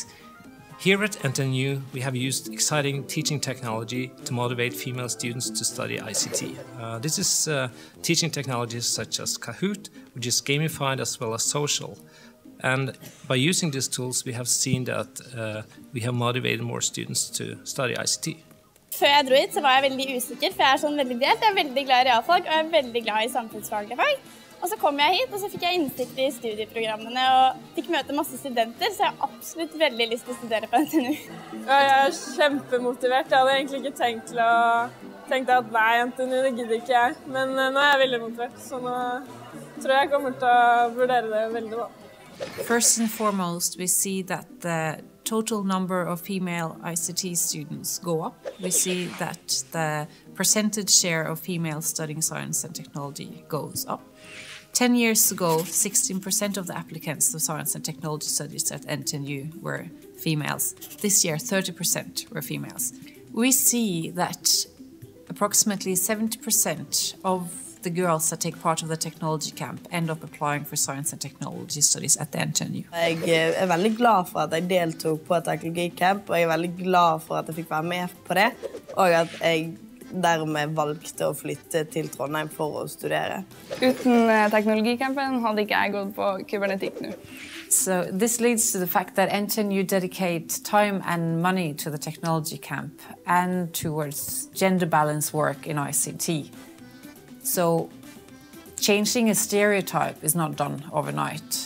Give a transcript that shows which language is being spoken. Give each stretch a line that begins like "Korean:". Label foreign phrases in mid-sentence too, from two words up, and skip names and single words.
English: Here at NTNU, we have used exciting teaching technology to motivate female students to study ICT. This is teaching technologies such as Kahoot, which is gamified as well as social. And by using these tools, we have seen that we have motivated more students to study ICT.
Norwegian: før jeg dro hit, så var jeg veldig usikker, for jeg er sånn veldig delt. Jeg er veldig glad i realfag, og jeg er veldig glad i samfunnsfaglige fag. Og så kom jeg hit, og så fikk jeg innsikt i studieprogrammene, og fikk møte masse studenter, så jeg har absolutt veldig lyst til å studere på NTNU. Ja, jeg er kjempemotivert. Jeg hadde egentlig ikke tenkte at nei, NTNU, det gidder ikke jeg. Men nå er jeg veldig motivert, så nå tror jeg kommer til å vurdere det veldig bra.
English: First and foremost, we see that the total number of female ICT students go up. We see that the percentage share of females studying science and technology goes up. 10 years ago, 16% of the applicants to science and technology studies at NTNU were females. This year, 30% were females. We see that approximately 70% of the girls that take part of the technology camp end up applying for science and technology studies at the NTNU.
Norwegian: Jeg er veldig glad for at jeg deltok på teknologicamp, og jeg er veldig glad for at jeg fikk være med på det, og at jeg dermed valgte å flytte til Trondheim for å studere. Uten teknologicampen hadde ikke jeg gått på kybernetikk nå.
English: So this leads to the fact that NTNU dedicate time and money to the technology camp and towards gender balance work in ICT. So changing a stereotype is not done overnight.